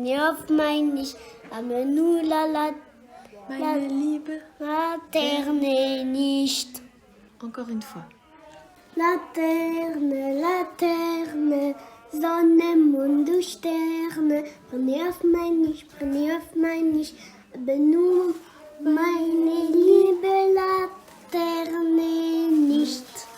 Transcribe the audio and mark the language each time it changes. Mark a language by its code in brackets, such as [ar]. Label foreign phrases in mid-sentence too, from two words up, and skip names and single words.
[de] aber nur meine liebe Laterne nicht. [fr] Encore une fois. [de] Laterne, Laterne, Sonne, Mond und Sterne, brenne auf mein Ich, aber nur meine liebe Laterne nicht.